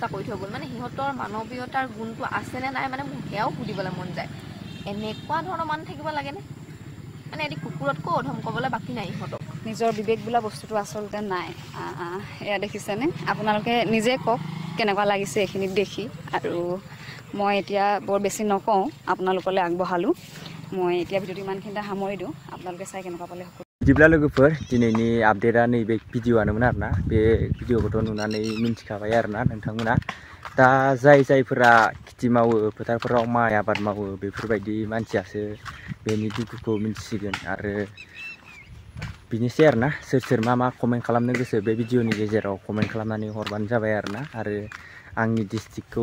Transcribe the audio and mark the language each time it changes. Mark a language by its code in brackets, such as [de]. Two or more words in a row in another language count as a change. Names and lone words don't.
[as] কৰি থৈ গ'ল মানে সিহঁতৰ মানৱীয়তাৰ গুণটো আছেনে নাই মানে মোক সেয়াও সুধিবলৈ মন যায় এনেকুৱা ধৰণৰ মানুহ থাকিব লাগেনে মানে এটি কুকুৰতকৈ অধম ক'বলৈ বাকী নাই ইহঁতক নিজৰ বিবেক বোলা বস্তুটো আচলতে নাই এয়া দেখিছেনে আপোনালোকে নিজে কওক কেনেকুৱা লাগিছে এইখিনিত দেখি আৰু মই এতিয়া বৰ বেছি নকওঁ আপোনালোকলৈ আগবঢ়ালোঁ মই এতিয়া ভিডিঅ'টো ইমানখিনিতে সামৰি দিওঁ আপোনালোকে চাই কেনেকুৱা পালে [brx] बिदिब्ला लोगोफोर दिनैनि आपडेटआ नैबे भिडिअ'आनोमोन आरोना बे भिडिअ'खौथ' नुनानै मिन्थिखाबाय आरोना नोंथांमोना दा जायफोरा खेथि मावो फोथारफोराव माइ आबाद मावो बेफोरबायदि मानसियासो बेनि दुखुखौ मिन्थिसिगोन आरो बिनोसै आरोना सोर मा कमेन्ट खालामनो गोसो बे भिडिअ'नि गेजेराव कमेन्ट खालामनानै हरबानो जाबाय आरोना आरो आंनि डिस्ट्रिक्टखौ